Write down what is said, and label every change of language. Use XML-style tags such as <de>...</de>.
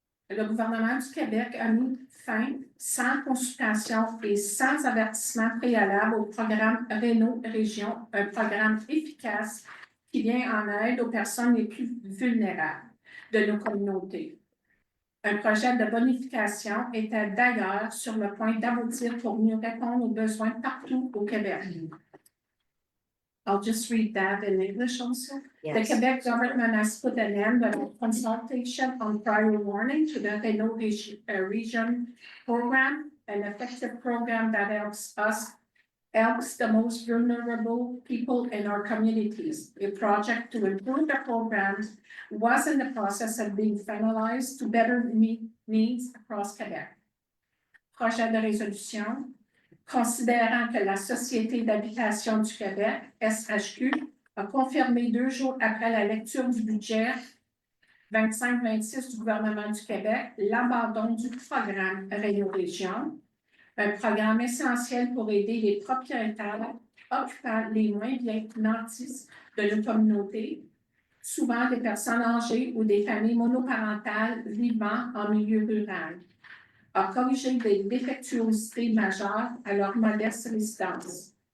<fr>Le gouvernement du Québec a mis fin, sans consultation et sans avertissement préalable, au programme Réunion Région, un programme efficace qui vient en aide aux personnes les plus vulnérables de nos communautés. Un projet de bonification était d'ailleurs sur le point d'aboutir pour mieux répondre aux besoins partout au Québec.</fr> <en>I'll just read that in English also. Yes. The Quebec government has put an end to consultation on prior warning to the Réunion region program, an effective program that helps the most vulnerable people in our communities. A project to improve the programs was in the process of being finalized to better meet needs across Quebec.</en> <fr>Projet de résolution. Considérant que la Société d'habitation du Québec, SHQ, a confirmé 2 jours après la lecture du budget 25-26 du gouvernement du Québec l'abandon du programme Réunion Région, un programme essentiel pour aider les propriétaires occupant les moins bien nantis de nos communautés, souvent des personnes âgées ou des familles monoparentales vivant en milieu rural, a corrigé des défectuosités majeures à leur modeste résidence.</fr>